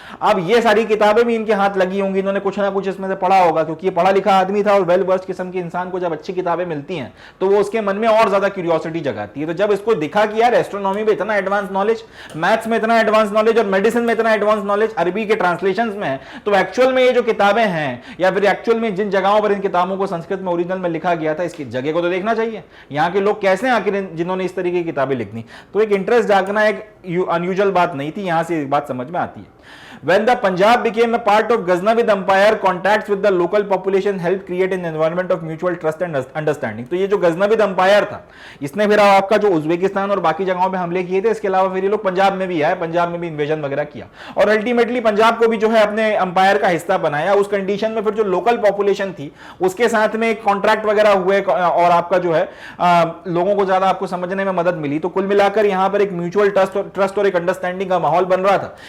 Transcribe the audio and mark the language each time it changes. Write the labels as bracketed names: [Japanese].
[Hindi] अब ये सारी किताबें भी इनके हाथ लगी होंगी, इन्होंने कुछ ना कुछ इसमें से पढ़ा होगा, क्योंकि ये पढ़ा लिखा आदमी था और वेल वर्स्ड किस्म के इंसान को जब अच्छी किताबें मिलती हैं तो वो उसके मन में और ज्यादा क्यूरियोसिटी जगाती है। तो जब इसको दिखा कि यार एस्ट्रोनॉमी में इतना एडवांस नॉलेज, मैथ्स में इतना एडवांस नॉलेज और मेडिसिन में इतना एडवांस नॉलेज अरबी के ट्रांसलेशंस में है, तो एक्चुअल में ये जो किताबें हैं या फिर एक्चुअल में जिन जगहों पर इन किताबों को संस्कृत में ओरिजिनल में लिखा गया था, इसकी जगह को तो देखना चाहिए, यहाँ के लोग कैसे आखिर जिन्होंने इस तरीके की किताबें लिखी। तो एक इंटरेस्ट जागना एक अनयूजुअल बात नहीं थी, यहां से एक बात समझ में आती है। [English] When the Punjab became a part of Ghaznavid Empire, contacts with the local population helped create an environment of mutual trust and understanding. [Hindi] तो ये जो गजनविद अंपायर था, इसने फिर आपका जो उज्बेकिस्तान और बाकी जगहों पे हमले किए थे, इसके अलावा फिर ये लोग पंजाब में भी आए, पंजाब में भी इन्वेजन वगैरह किया और अल्टीमेटली पंजाब को भी जो है अपने अंपायर का हिस्सा बनाया। उस कंडीशन में फिर जो लोकल पॉपुलेशन थी उसके साथ में एक कॉन्ट्रैक्ट वगैरह हुए और आपका जो है लोगों को ज्यादा आपको समझने में मदद मिली। तो कुल मिलाकर यहां पर एक म्यूचुअल ट्रस्ट और एक अंडरस्टैंडिंग का माहौल बन रहा था।